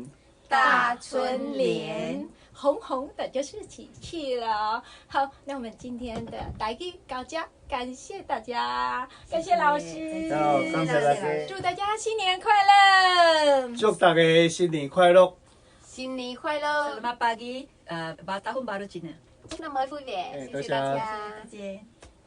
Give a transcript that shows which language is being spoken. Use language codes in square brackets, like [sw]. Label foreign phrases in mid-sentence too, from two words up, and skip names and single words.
[zh] 大春联，红红的就是喜气了。好，那我们今天的台语到这，感谢大家，感谢老师，好，感谢大家，祝大家新年快乐，祝大家新年快乐，新年快乐！ [ms] Selamat pagi, tahun baru Cina. [vi] Chúc năm mới vui vẻ. Xin Tôi chào chào. [zh] 大家。再见。